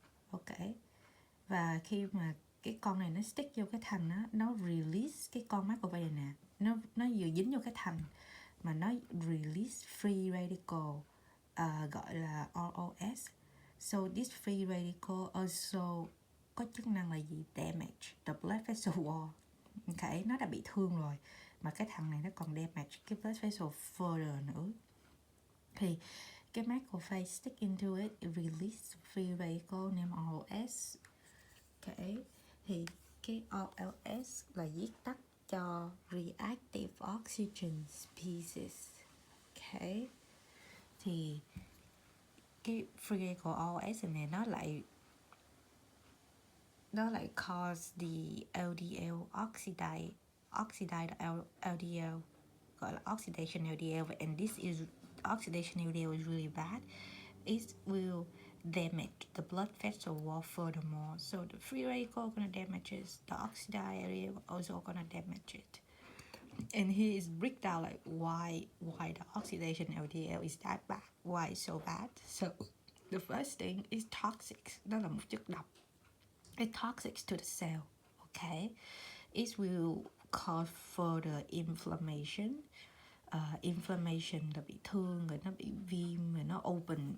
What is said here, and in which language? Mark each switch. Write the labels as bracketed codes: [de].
[vi] Ok, và khi mà cái con này nó stick vô cái thành á, nó release cái con macrophage này nè, nó vừa dính vô cái thành mà nó release free radical, gọi là ROS. [en] So this free radical also [vi] có chức năng là gì? [en] Damage the blood vessel wall. [vi] Ok, nó đã bị thương rồi mà cái thằng này nó còn damage cái blood vessel further nữa. Thì cái [en] macrophage stick into it, release free radical named ROS. [vi] Ok, thì cái RLS là viết tắt cho reactive oxygen species. [en] Ok, [vi] thì cái [en] free radical RLS này nó lại cause the LDL oxidized LDL, [vi] gọi là [en] oxidation LDL, and this is oxidation LDL is really bad. It will damage the blood vessel wall furthermore. So the free radical gonna damage it, the oxidized LDL also gonna damage it. And here is breakdown like why the oxidation LDL is that bad, why it's so bad. So the first thing is toxic. [vi] Đó là một chất độc. [en] It's toxic to the cell. Okay, it will cause further inflammation. [vi] Inflammation là bị thương rồi nó bị viêm rồi nó open.